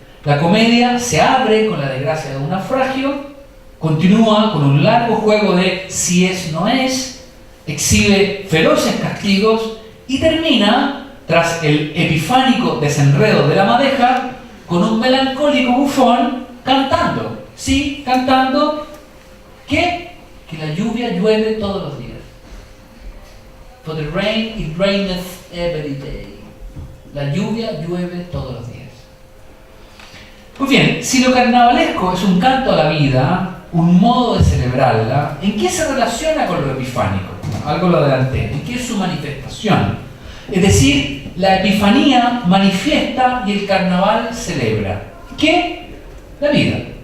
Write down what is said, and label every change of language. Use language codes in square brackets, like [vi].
[es] La comedia se abre con la desgracia de un naufragio, continúa con un largo juego de si es, no es, exhibe feroces castigos y termina, tras el epifánico desenredo de la madeja, con un melancólico bufón cantando. Sí, cantando que la lluvia llueve todos los días. [en] For the rain it raineth every day. [es] La lluvia llueve todos los días. Pues bien, si lo carnavalesco es un canto a la vida, un modo de celebrarla, ¿en qué se relaciona con lo epifánico? Algo lo adelanté. ¿En qué es su manifestación? Es decir, la epifanía manifiesta y el carnaval celebra. ¿Qué? La vida.